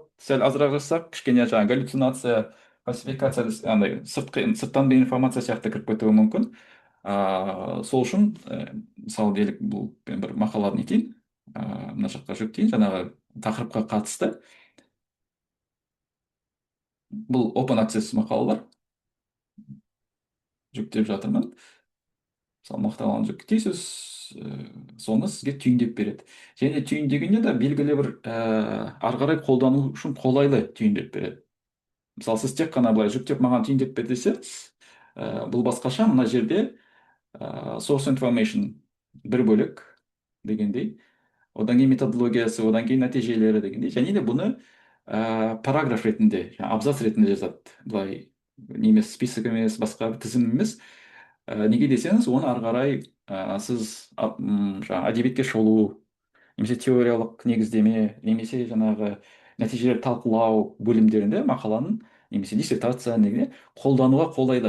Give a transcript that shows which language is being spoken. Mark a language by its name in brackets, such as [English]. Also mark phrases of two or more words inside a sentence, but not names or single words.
[Kazakh] Сәл азырақ жазсақ кішкене жаңағы галлюцинация, фальсификация, андай сырттан да информация сияқты кіріп кетуі мүмкін. Сол үшін мысалы делік бұл мен бір мақаланы нетейін, мына жаққа жүктейін, жаңағы тақырыпқа қатысты. Бұл [English] open access [Kazakh] мақалалар, жүктеп жатырмын. Мысалы мақаланы жүктейсіз, соны сізге түйіндеп береді. Және түйіндегенде де белгілі бір ары қарай қолдану үшін қолайлы түйіндеп береді. Мысалы сіз тек қана былай жүктеп маған түйіндеп бер десе, бұл басқаша. Мына жерде [English] source information [Kazakh] бір бөлік дегендей, одан кейін методологиясы, одан кейін нәтижелері дегендей, және де бұны параграф ретінде, абзац ретінде жазады. Былай немес список емес, басқа бір тізім емес. Неге десеңіз, оны ары қарай сіз жаңағы әдебиетке шолу, немесе теориялық негіздеме, немесе жаңағы нәтижелер талқылау бөлімдерінде мақаланың немесе диссертация неге қолдануға қолайлы.